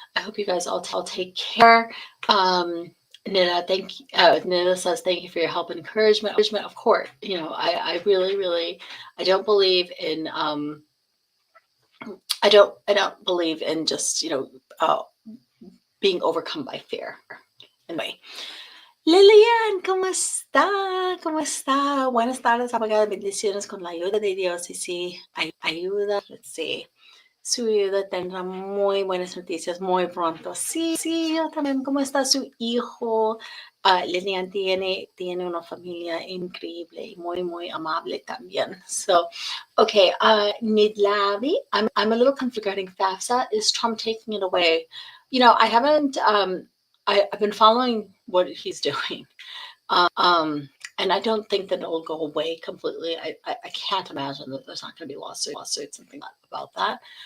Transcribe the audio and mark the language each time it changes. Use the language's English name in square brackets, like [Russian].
[English] I hope you guys all take care. Nina, Nina says, thank you for your help and encouragement. Of course, I really, I don't believe in, I don't believe in just, being overcome by fear. [Spanish] Anyway, Lilian, ¿cómo está? ¿Cómo está? Buenas tardes, abogada. Bendiciones con la ayuda de Dios. Y sí, ayuda, [English] let's see. [Spanish] Su ayuda tendrá muy buenas noticias muy pronto. Sí, yo también. ¿Cómo está su hijo? Lilian tiene una familia increíble y muy amable también. [English] So, okay, Nidlavi, I'm a little confused regarding FAFSA. Is Trump taking it away? I haven't, I've been following what he's doing. And I don't think that it will go away completely. I can't imagine that there's not going to be lawsuits and things about that.